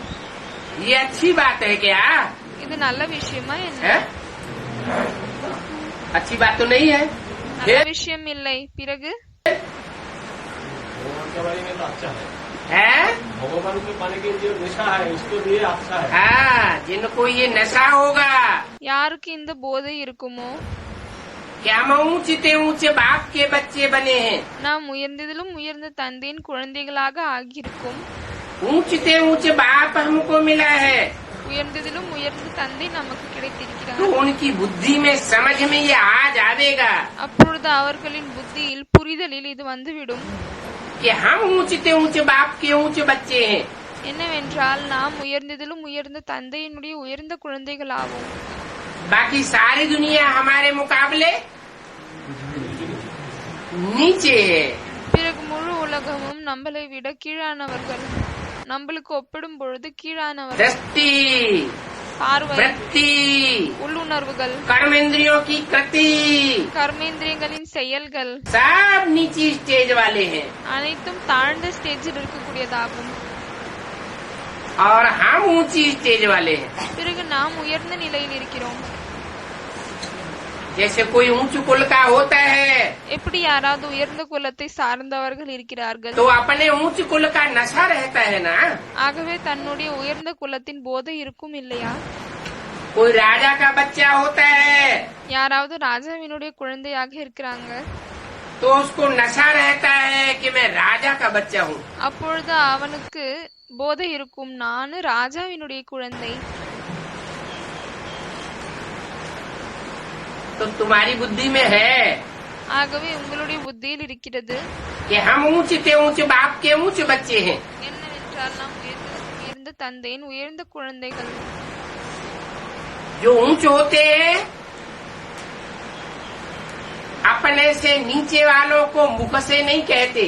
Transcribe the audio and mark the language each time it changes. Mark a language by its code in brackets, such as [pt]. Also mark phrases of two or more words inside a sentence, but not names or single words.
[hi] ये अच्छी बात है क्या? [ta] இது நல்ல விஷயமா என்ன? [hi] है? अच्छी बात तो नहीं है। [ta] நல்ல விஷயம் இல்லை. பிறகு [hi] है भगवान के पाने के जो नशा है उसके लिए अच्छा है। हाँ, जिनको ये नशा होगा, [ta] யாருக்கு இந்த போதை இருக்குமோ, [hi] कि हम ऊंचे ऊंचे बाप के बच्चे बने हैं, [ta] நாம் உயர்ந்ததிலும் உயர்ந்த தந்தையின் குழந்தைகளாக ஆகியிருக்கும். [hi] ऊंचे ऊंचे बाप हमको मिला है, [ta] உயர்ந்ததிலும் உயர்ந்த தந்தை நமக்கு [hi] तो [ta] கிடைத்திருக்கிறார். [hi] उनकी बुद्धि में समझ में ये आ जाएगा [ta] அப்பொழுது அவர்களின் புத்தியில் புரிதலில் இது வந்துவிடும். [hi] कि हम ऊंचे ऊंचे बाप के ऊंचे बच्चे हैं। [ta] என்னவென்றால் நாம் உயர்ந்ததிலும் உயர்ந்த தந்தையினுடைய உயர்ந்த குழந்தைகளாகும். [hi] बाकी सारी दुनिया हमारे मुकाबले नीचे है। [ta] பிறகு முழு உலகமும் நம்மளை விட கீழானவர்கள், நம்மளுக்கு ஒப்பிடும் பொழுது கீழானவர்கள். [hi] दृष्टि, [ta] பார்வை, [hi] वृत्ति, [ta] உள்ளுணர்வுகள், [hi] कर्मेंद्रियों की कृति, [ta] கர்மேந்திரியங்களின் செயல்கள் [hi] सब नीची स्टेज वाले हैं, [ta] அனைத்தும் தாழ்ந்த ஸ்டேஜில் இருக்கக்கூடியதாகும். [hi] और हम ऊंची स्टेज वाले हैं। [ta] பிறகு நாம் உயர்ந்த நிலையில் இருக்கிறோம். [hi] जैसे कोई ऊंच कुल का होता है [ta] எப்படி யாராவது உயர்ந்த குலத்தை சார்ந்தவர்கள் இருக்கிறார்கள், [hi] तो अपने ऊंच कुल का नशा रहता है ना। [ta] ஆகவே தன்னுடைய உயர்ந்த குலத்தின் போதை இருக்கும் இல்லையா? [hi] कोई राजा का बच्चा होता है [ta] யாராவது ராஜாவினுடைய குழந்தையாக இருக்கிறாங்க, [hi] तो उसको नशा रहता है कि मैं राजा का बच्चा हूँ। [ta] அப்பொழுது அவனுக்கு போதை இருக்கும், நானு ராஜாவினுடைய குழந்தை. [hi] तो तुम्हारी बुद्धि में है [ta] ஆகவே உங்களுடைய புத்தியில் இருக்கிறது [hi] कि हम ऊंचे ऊंचे बाप के ऊंचे बच्चे हैं। [ta] என்னவென்றால் நாம் உயர்ந்த தந்தையின் உயர்ந்த குழந்தைகள். [hi] जो ऊंचे होते हैं अपने से नीचे वालों को मुख से नहीं कहते,